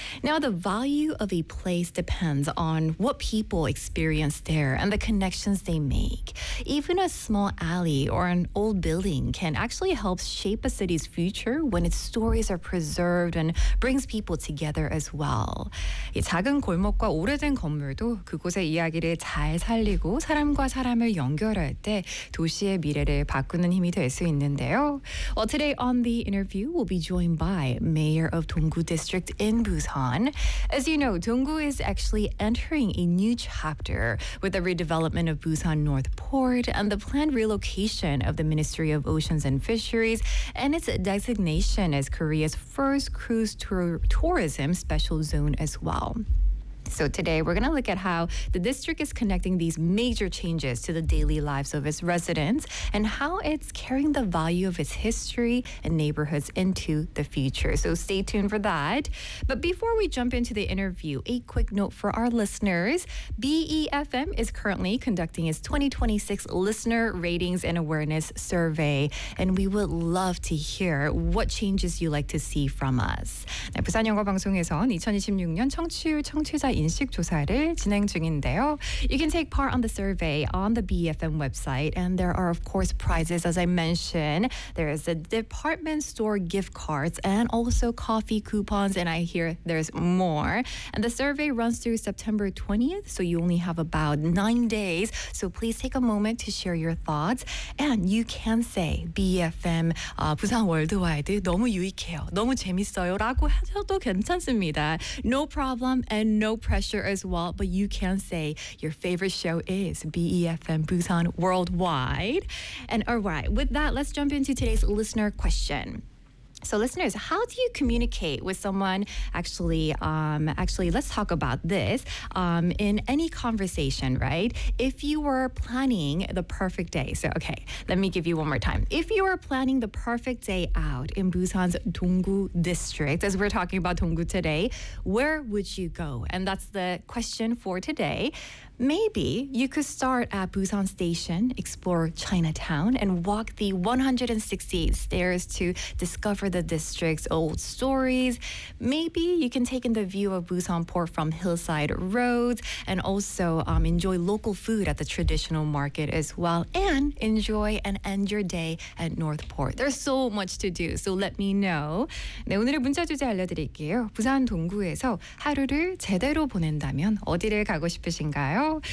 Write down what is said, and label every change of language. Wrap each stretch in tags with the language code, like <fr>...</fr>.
<en>Now, the value of a place depends on what people experience there and the connections they make. Even a small alley or an old building can actually help shape a city's future when its stories are preserved and brings people together as well.</en> <ko>이 작은 골목과 오래된 건물도 그곳의 이야기를 잘 살리고 사람과 사람을 연결할 때 도시의 미래를 바꾸는 힘이 될 수 있는데요.</ko> <en>Well, today on the interview, we'll be joined by Mayor of Donggu District in Busan. As you know, Donggu is actually entering a new chapter with the redevelopment of Busan North Port and the planned relocation of the Ministry of Oceans and Fisheries and its designation as Korea's first cruise tourism special zone as well. So today, we're going to look at how the district is connecting these major changes to the daily lives of its residents and how it's carrying the value of its history and neighborhoods into the future. So stay tuned for that. But before we jump into the interview, a quick note for our listeners. BEFM is currently conducting its 2026 Listener Ratings and Awareness Survey, and we would love to hear what changes you like to see from us.</en> <ko>네, 부산 영어 방송에서는 2026년 청취율 청취자 인식 조사를 진행 중인데요.</ko> <en>You can take part on the survey on the BFM website and there are of course prizes as I mentioned. There is a department store gift cards and also coffee coupons and I hear there's more. And the survey runs through September 20th so you only have about 9 days. So please take a moment to share your thoughts and you can say BFM</en> <ko>부산 월드와이드 너무 유익해요. 너무 재밌어요 라고 하셔도 괜찮습니다.</ko> <en>No problem and no pressure as well, but you can say your favorite show is BEFM Busan Worldwide. And all right, with that, let's jump into today's listener question. So listeners, how do you communicate with someone? Actually, let's talk about this in any conversation, right? If you were planning the perfect day. So, okay, let me give you one more time. If you were planning the perfect day out in Busan's Donggu district, as we're talking about Donggu today, where would you go? And that's the question for today. Maybe you could start at Busan Station, explore Chinatown, and walk the 168 stairs to discover the district's old stories. Maybe you can take in the view of Busan Port from hillside roads and also enjoy local food at the traditional market as well and enjoy and end your day at North Port. There's so much to do, so let me know.</en> <ko>네, 오늘의 문자 주제 알려드릴게요. 부산 동구에서 하루를 제대로 보낸다면 어디를 가고 싶으신가요?</ko>